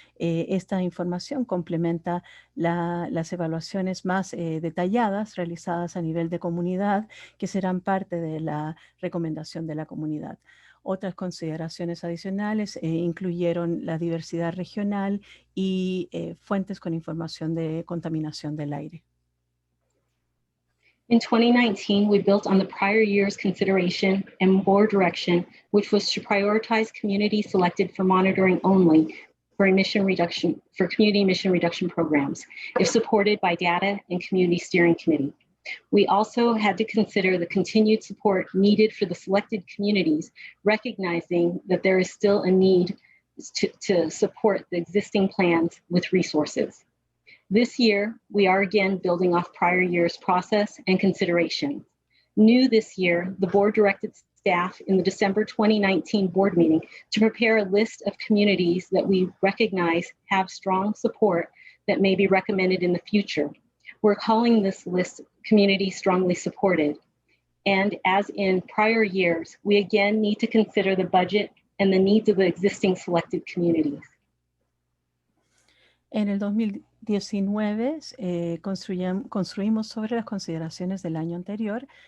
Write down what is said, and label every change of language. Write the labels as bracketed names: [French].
[Spanish] Esta información complementa las evaluaciones más detalladas realizadas a nivel de comunidad, que serán parte de la recomendación de la comunidad. Otras consideraciones adicionales incluyeron la diversidad regional y fuentes con información de contaminación del aire. [English] In 2019, we built on the prior year's consideration and board direction, which was to prioritize communities selected for monitoring only for community emission reduction programs, if supported by data and community steering committee. We also had to consider the continued support needed for the selected communities, recognizing that there is still a need to support the existing plans with resources. This year, we are again building off prior year's process and consideration. New this year, the board directed staff in the December 2019 board meeting to prepare a list of communities that we recognize have strong support that may be recommended in the future. We're calling this list Community Strongly Supported. And as in prior years, we again need to consider the budget and the needs of the existing selected communities. [Spanish] En el 2019 construimos sobre las consideraciones del año anterior.